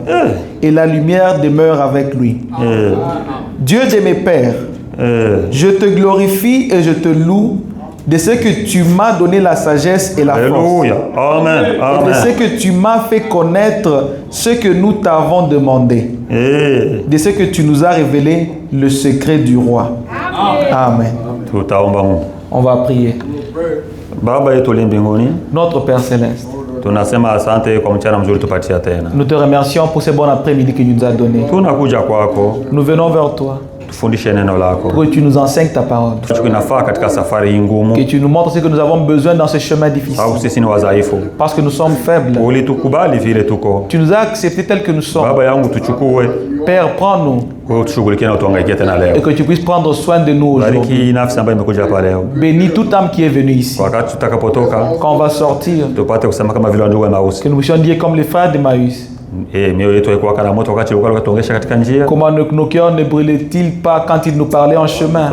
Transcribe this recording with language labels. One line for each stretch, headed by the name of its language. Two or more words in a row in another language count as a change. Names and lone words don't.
French: Et la lumière demeure avec lui. Dieu de mes pères, je te glorifie et je te loue de ce que tu m'as donné la sagesse et la force. Amen. Amen. Et de ce que tu m'as fait connaître ce que nous t'avons demandé. De ce que tu nous as révélé le secret du roi. Amen. Amen. On va prier.
Swahili: Baba yetu uliye mbinguni,
French: notre Père céleste,
Swahili: Tunasema asante kwa mchana mzuri tupatia tena.
French: Nous te remercions pour ce bon après-midi que tu nous as donné.
Swahili: Tunakuja kwako.
French: Nous venons vers toi.
Swahili: Tufundishe neno lako.
French: Pour que tu nous enseignes ta parole.
Swahili: Tunafaa katika safari ngumu.
French: Que tu nous montres ce que nous avons besoin dans ce chemin difficile.
Swahili: Sababu sisi ni wadhaifu.
French: Parce que nous sommes faibles.
Swahili: Ulitukubali vile tuko.
French: Tu nous as acceptés tels que nous sommes.
Swahili: Baba yangu tuchukue.
French: Père, prends-nous. Et que tu puisses prendre soin de nous aujourd'hui. Bénis toute âme qui est venue ici. Quand on va sortir, que nous puissions dire comme les frères d'Emmaüs. Comment nos cœurs ne brûlaient-ils pas quand ils nous parlaient en chemin?